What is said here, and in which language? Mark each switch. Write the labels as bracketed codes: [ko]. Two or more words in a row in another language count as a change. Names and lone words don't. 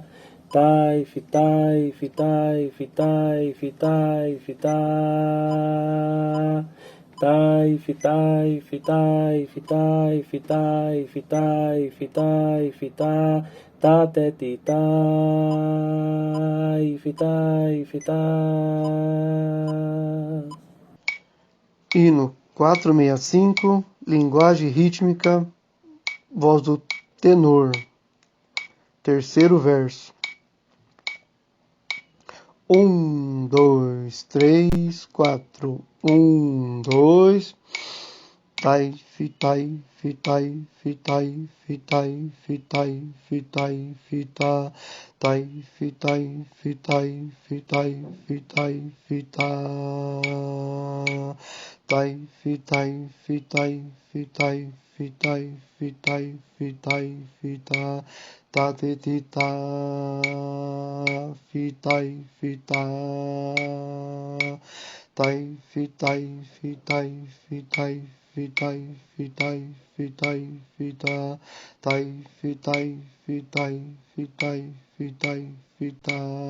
[pt] Tai, fitai, fitai, fitai, fitai, fitá. Tai, fitai, fitai, fitai, fitai, fitai, fitai, fitá. Tá, teti, tai, fitai, fitá. Hino 465, linguagem rítmica, voz do tenor. Terceiro verso. 1, 2, 3, 4. 1, 2. Tai, fitai, fitai, fitai, fitai, fitai, fitai, fitá. Tai, fitai, fitai, fitai, fitai, fitá. Tai, fitai, fitai, fitai, fitai, fitai, fitai, fitá. Tá, teti, tá, fitai, fitá. Tai, fitai, fitai, fitai, fitai, fitai, fitai, fitá. Tai, fitai, fitai, fitai, fitai, fitá.